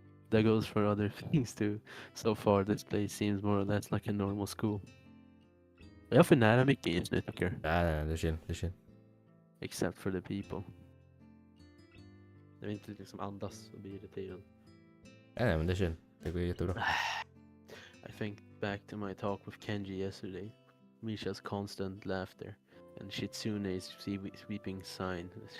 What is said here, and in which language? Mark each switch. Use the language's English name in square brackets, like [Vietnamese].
[English] That goes for other things too. So far this place seems more or less like a normal school. [Swedish] Är jag för nära mycket just nu tycker jag? Nej, det är chill, det är chill. [English] Except for the people. [Swedish] Jag vill inte liksom andas och bli irriterad. Nej, men det är chill. Det går jättebra. [English] I think back to my talk with Kenji yesterday. Misha's constant laughter and Shitsune's sweeping sign.